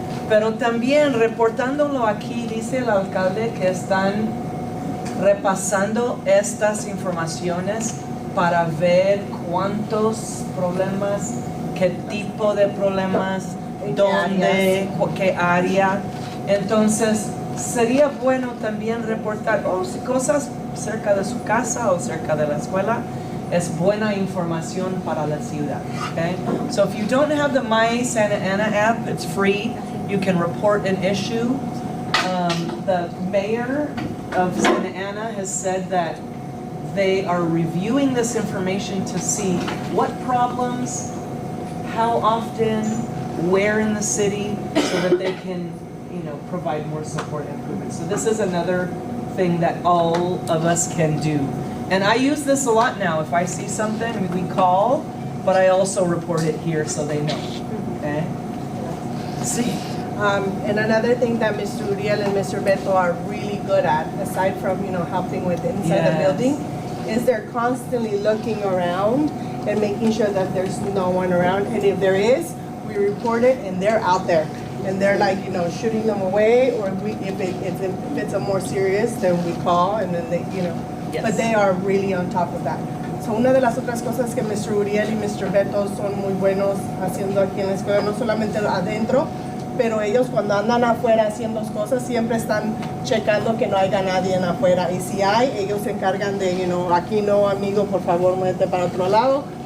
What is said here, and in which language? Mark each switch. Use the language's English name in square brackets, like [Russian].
[Spanish] Pero también reportándolo aquí, dice el alcalde que están repasando estas informaciones para ver cuántos problemas, qué tipo de problemas, dónde, qué área. Entonces, sería bueno también reportar cosas cerca de su casa o cerca de la escuela. Es buena información para la ciudad. [English] Okay? So if you don't have the My Santa Ana app, it's free. You can report an issue. The mayor of Santa Ana has said that they are reviewing this information to see what problems, how often, where in the city, so that they can, provide more support and improvement. So this is another thing that all of us can do. And I use this a lot now. If I see something, we call, but I also report it here so they know. Okay? Sí. And another thing that Mr. Uriel and Mr. Beto are really good at, aside from, helping with inside the building, is they're constantly looking around and making sure that there's no one around. And if there is, we report it and they're out there. And they're like, shooting them away, or if it's a more serious, then we call and then they, but they are really on top of that. [Spanish] So una de las otras cosas que Mr. Uriel y Mr. Beto son muy buenos haciendo aquí en la escuela, no solamente adentro, pero ellos cuando andan afuera haciendo cosas siempre están checando que no haya nadie afuera. Y si hay, ellos se encargan de, aquí no, amigo, por favor, muévete para otro lado.